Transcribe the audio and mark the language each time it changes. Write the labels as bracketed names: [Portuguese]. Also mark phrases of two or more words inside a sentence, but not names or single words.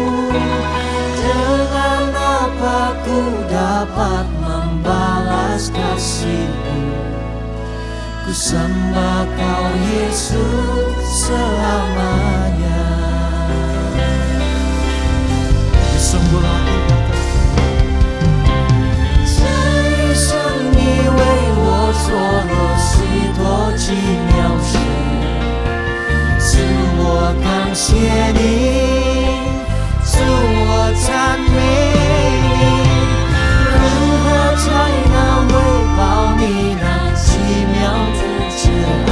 [Indonesian] Dengan apa ku dapat membalas kasih-Mu? Ku sembah Kau Yesus selamanya. Disembahlah Engkau. [Chinese] 这一生你为我做了许多奇妙事，主我感谢你，主我赞美你，如何才能回报你那奇妙的慈爱？